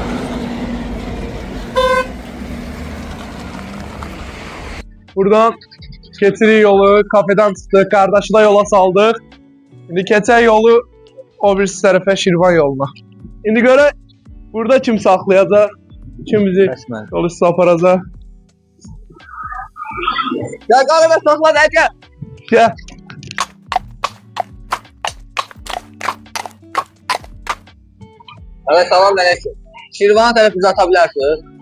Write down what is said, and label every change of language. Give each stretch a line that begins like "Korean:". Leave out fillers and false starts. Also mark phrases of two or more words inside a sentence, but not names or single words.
Azerbaijani: Buradan keçirik yolu, kafeden çıxdıq, qardaşı da yola saldıq. İndi keçək yolu o birisi tərəfə Şirvan yoluna. İndi görək burada kim saxlayacaq, kim bizi
Turkish: Resmen.
Azerbaijani: yol üstü aparacaq.
Turkish: Gel galiba sakla gel.
Azerbaijani: Gəl.
Turkish: Evet tamam aleyküm. Şirvan'a taraf bizi atabilirsiniz.